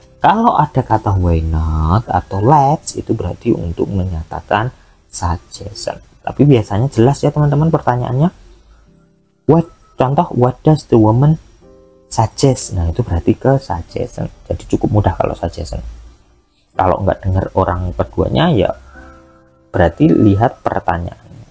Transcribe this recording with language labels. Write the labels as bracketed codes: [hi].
[id] Kalau ada kata why not atau let's, itu berarti untuk menyatakan suggestion. Tapi biasanya jelas ya teman-teman pertanyaannya. Contoh, [en] what does the woman suggest? [id] Nah, itu berarti ke suggestion. Jadi cukup mudah kalau suggestion. Kalau nggak dengar orang keduanya ya berarti lihat pertanyaan.